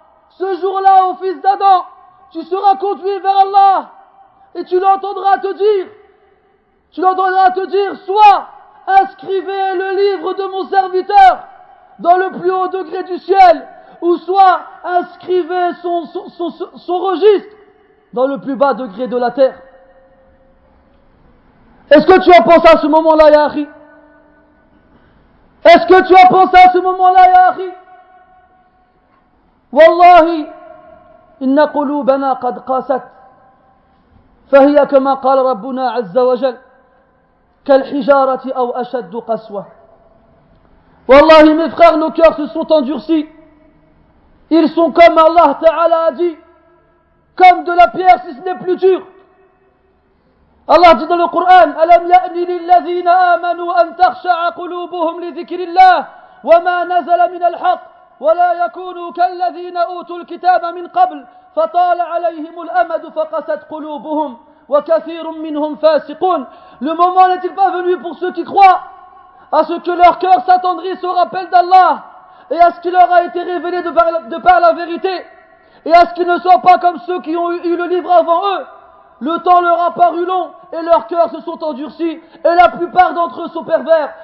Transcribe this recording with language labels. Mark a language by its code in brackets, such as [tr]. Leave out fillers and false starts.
[fr] Ce jour-là, au fils d'Adam, tu seras conduit vers Allah, et tu l'entendras te dire, soit inscrivez le livre de mon serviteur dans le plus haut degré du ciel, ou soit inscrivez son registre dans le plus bas degré de la terre. Est-ce que tu as pensé à ce moment-là, ya akhi? Est-ce que tu as pensé à ce moment-là, ya akhi? [ar] Wallahi, inna qulubana qad qasat, فهي كما قال ربنا عز وجل كالحجارة أو أشد قسوة. [fr] Wallahi, mes frères, nos cœurs se sont endurcis. Ils sont comme Allah Ta'ala a dit, comme de la pierre si ce n'est plus dur. Allah dit dans le Coran, [ar] ألم يأن للذين آمنوا أن تخشع قلوبهم لذكر الله وما نزل من الحق ولا يكونوا كالذين أوتوا الكتاب من قبل فطال عليهم الأمد فقست قلوبهم وكثير منهم فاسقون. [fr] Le moment n'est-il pas venu pour ceux qui croient à ce que leur cœur s'attendrisse au rappel d'Allah et à ce qui leur a été révélé de par la vérité, et à ce qu'ils ne soient pas comme ceux qui ont eu le livre avant eux? Le temps leur a paru long et leurs cœurs se sont endurcis, et la plupart d'entre eux sont pervers.